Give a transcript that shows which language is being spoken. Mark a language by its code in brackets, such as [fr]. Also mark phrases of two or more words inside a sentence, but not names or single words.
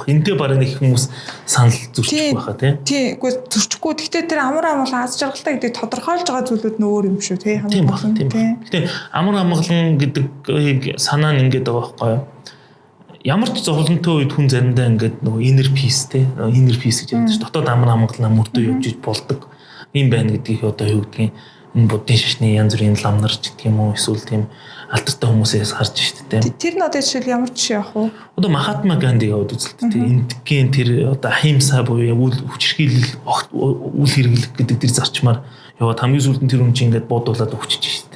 [mn] Энтэй бараг нэг хүмүүс санал зөрчих байхаа тий. Тий, үгүй зөрчихгүй. Гэхдээ тэр амар амгалан аз жаргалтай гэдэг тодорхойлж байгаа зүйлүүд нь өөр юм шүү тий. Тийм байна. Гэхдээ амар амгалан гэдэг санаа нь ингэдэг байгаа байхгүй юу? ямар ч зовлонтой үед хүн заримдаа ингээд нөгөө [en] inner peace [mn] те [en] inner peace [mn] гэж ярьдаг ш. Дотоод амар амгалан мөрдөө явж болдог юм байна гэдгийг одоо юу гэдгийг энэ буддын шашны янз бүрийн ламнарч гэх юм уу эсвэл тийм алдартай хүмүүсээс харж штэ те. Тэр нь одоо жишээл ямар жишээ явах вэ? Одоо Махатма Ганди яваад үзэлтэй те эндгийн тэр одоо ахимса буюу үл хүчрхийлэл үл хэрэглэх гэдэг тэр зарчмаар яваад хамгийн сүүлд нь тэр хүн чинь ингээд буудуулаад өгчөж штэ.